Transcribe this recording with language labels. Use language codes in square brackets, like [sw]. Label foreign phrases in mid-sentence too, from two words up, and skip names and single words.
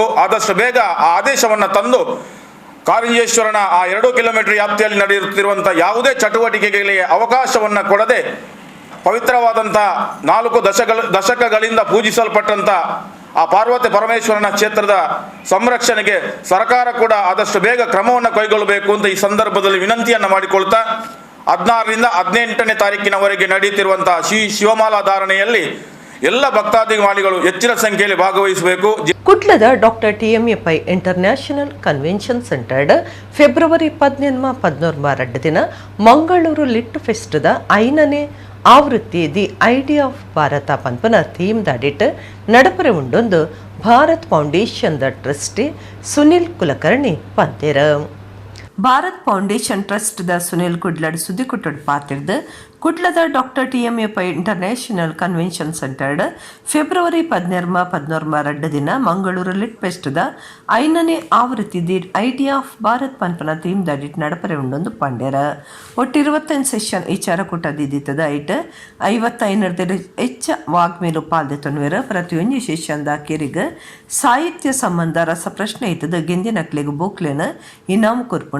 [kn] ಆದಷ್ಟು ಬೇಗ ಆ ಆದೇಶವನ್ನು ತಂದು ಕಾರಿಂಜೇಶ್ವರನ ಆ 2 ಕಿಲೋಮೀಟರ್ ವ್ಯಾಪ್ತಿಯಲ್ಲಿ ನಡೆಯುತ್ತಿರುವಂಥ ಯಾವುದೇ ಚಟುವಟಿಕೆಗಳಿಗೆ ಅವಕಾಶವನ್ನು ಕೊಡದೆ ಪವಿತ್ರವಾದಂಥ 4 ದಶಕಗಳಿಂದ ಪೂಜಿಸಲ್ಪಟ್ಟಂಥ ಆ ಪಾರ್ವತಿ ಪರಮೇಶ್ವರನ ಕ್ಷೇತ್ರದ ಸಂರಕ್ಷಣೆಗೆ ಸರ್ಕಾರ ಕೂಡ ಆದಷ್ಟು ಬೇಗ ಕ್ರಮವನ್ನು ಕೈಗೊಳ್ಳಬೇಕು ಅಂತ ಈ ಸಂದರ್ಭದಲ್ಲಿ ವಿನಂತಿಯನ್ನು ಮಾಡಿಕೊಳ್ತಾ 16ರಿಂದ 18ನೇ ತಾರೀಕಿನವರೆಗೆ ನಡೆಯುತ್ತಿರುವಂಥ ಶಿವಮಾಲಾ ಧಾರಣೆಯಲ್ಲಿ ಎಲ್ಲ ಭಕ್ತಾದಿಮಾಲಿಗಳು ಹೆಚ್ಚಿನ ಸಂಖ್ಯೆಯಲ್ಲಿ ಭಾಗವಹಿಸಬೇಕು. [tcy] ಕುಡ್ಲದ ಡಾಕ್ಟರ್ TMA ಪೈ ಇಂಟರ್ನ್ಯಾಷನಲ್ ಕನ್ವೆನ್ಷನ್ ಸೆಂಟರ್ಡ್ ಫೆಬ್ರವರಿ 14 ದಿನ ಮಂಗಳೂರು ಲಿಟ್ ಫೆಸ್ಟ್ದ 5ನೇ ಆವೃತ್ತಿ ದಿ ಐಡಿಯಾ ಆಫ್ ಭಾರತ ಪಂಪನ ಥೀಮ್ ದಾಡಿಟ್ ನಡಪರೆ ಉಂಡೊಂದು ಭಾರತ್ ಫೌಂಡೇಶನ್ ದ ಟ್ರಸ್ಟಿ ಸುನಿಲ್ ಕುಲಕರ್ಣಿ ಪಂತೇರ. ಭಾರತ್ ಫೌಂಡೇಶನ್ ಟ್ರಸ್ಟ್ ದ ಸುನಿಲ್ ಕುಡ್ಲಡ್ ಸುದ್ದಿ ಕೊಟ್ಟಡ್ ಪಾತಿರ್ದು ಕುಡ್ಲದ ಡಾಕ್ಟರ್ TMA ಪೈ ಇಂಟರ್ನ್ಯಾಷನಲ್ ಕನ್ವೆನ್ಷನ್ ಸೆಂಟರ್ಡ್ ಫೆಬ್ರವರಿ 14 ದಿನ ಮಂಗಳೂರು ಲಿಟ್ ಫೆಸ್ಟ್ದ 5ನೇ ಆವೃತ್ತಿ ದಿ ಐಡಿಯಾ ಆಫ್ ಭಾರತ್ ಪಂಪನ ಥೀಮ್ ದಾಡಿಟ್ ನಡಪರೆ ಉಂಡೊಂದು ಪಂಡ್ಯರ. ಒಟ್ಟು 25 ಸೆಷನ್ ವಿಚಾರ ಕೂಟದಿದ್ದಿತ್ತದ ಐಟ್ 55 ಹೆಚ್ಚ ವಾಗ್ಮೇಲು ಪಾಲ್ದೆತೊನ್ವೇರ ಪ್ರತಿಯೊಂದು ಸೆಷನ್ದ ಕೆರಿಗ ಸಾಹಿತ್ಯ ಸಂಬಂಧ ರಸಪ್ರಶ್ನೆ ಇತ್ತದ ಗೆಂದಿನಕ್ಲೆಗ್ ಬೂಕ್ಲೆನ ಇನಾಮು ಕೊರ್ಪುಂಡು